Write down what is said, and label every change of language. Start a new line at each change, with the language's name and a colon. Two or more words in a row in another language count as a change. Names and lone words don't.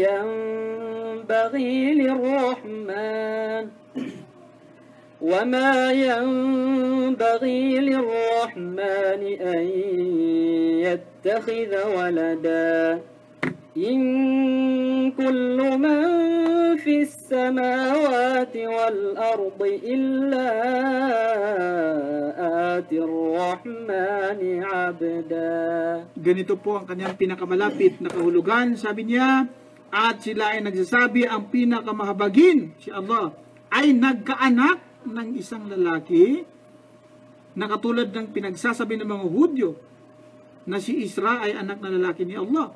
Arabic: ينبغي للرحمن أن يتخذ ولدا إن كل من في السماوات والأرض إلا آتي الرحمن عبدا.
Filipino: Ganito po ang kanyang pinakamalapit na kahulugan. Sabi niya, at sila ay nagsasabi ang pinakamahabagin, si Allah, ay nagkaanak ng isang lalaki na katulad ng pinagsasabi ng mga Hudyo na si Isra ay anak na lalaki ni Allah.